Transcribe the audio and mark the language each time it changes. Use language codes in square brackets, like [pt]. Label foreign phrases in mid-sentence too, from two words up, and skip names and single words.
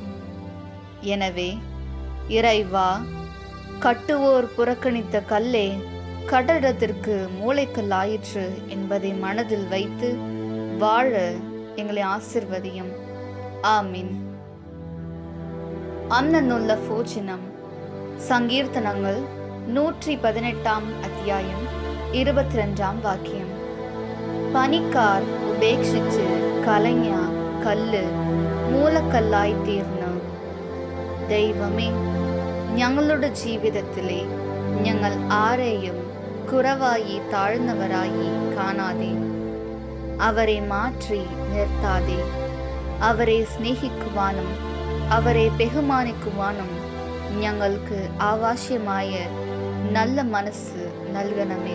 [ta] எனவே இறைவா, கட்டுவோர் புறக்கணித்த கல்லே கட்டடத்திற்கு மூளைக்கல்லாயிற்று என்பதை மனதில் வைத்து வாழ எங்களை ஆசிர்வதியும். [ml] ஆமீன். അന്നന്നുള്ള ഭോജനം. [ta] சங்கீர்த்தனங்கள் 118 அத்தியாயம் 22 വാക്യം. [ml] പനിക്കാർ ഉപേക്ഷിച്ച് കലഞ്ഞ കല്ല് മൂലക്കല്ലായി തീർന്നു. ദൈവമേ, ഞങ്ങളുടെ ജീവിതത്തിലെ ഞങ്ങൾ ആരെയും കുറവായി താഴ്ന്നവരായി കാണാതെ അവരെ മാറ്റി നിർത്താതെ അവരെ സ്നേഹിക്കുവാനും അവരെ ബഹുമാനിക്കുവാനും ഞങ്ങൾക്ക് ആവശ്യമായ നല്ല മനസ്സ് നൽകണമേ.